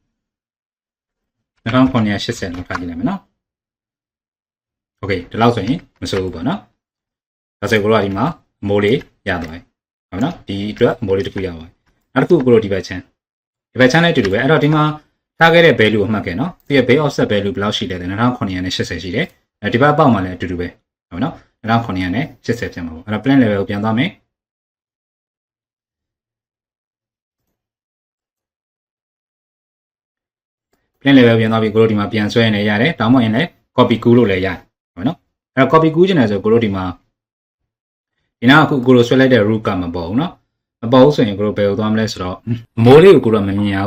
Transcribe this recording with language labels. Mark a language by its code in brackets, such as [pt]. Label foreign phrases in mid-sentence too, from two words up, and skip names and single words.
[my] 2980 လောက်ထားကြည့်လိုက်မယ်နော်โอเคဒီလောက်ဆိုရင်မစိုးဘူးပေါ့နော်ဒါဆိုကိုတို့ကဒီမှာအမိုးလေးရသွားပြီဟုတ်နော်ဒီအတွက်အမိုးလေးတစ်ခုရသွားပြီနောက်တစ်ခုကိုတို့ဒီဘက်ချမ်းနဲ့အတူတူပဲအဲ့တော့ဒီမှာထားခဲ့တဲ့ value ကိုမှတ်ခဲ့နော်ဒီရဲ့ [en] base offset value [my] ဘယ်လောက်ရှိလဲ2980ရှိတယ်ဒီဘက်အပေါက်မှာလည်းအတူတူပဲဟုတ်နော်2980ပြန်ပါပေါ့အဲ့တော့ [en] plan level [my] ကိုပြန်သွားမယ် [en] plan level [my] ပြန်သွားပြီကိုတို့ဒီမှာပြန်ဆွဲနေရတယ်တောင်းမရင်လည်း copy ကူးလို့လည်းရတယ်ဟုတ်နော်အဲ့တော့ copy ကူးချင်တယ်ဆိုကိုတို့ဒီမှာဒီနောက်အခုကိုတို့ဆွဲလိုက်တဲ့ root ကမပေါ်ဘူးနော်မပေါ်ဘူးဆိုရင်ကိုတို့ဘယ်ကိုသွားမလဲဆိုတော့အမိုးလေးကိုကိုတို့မမြင်ရ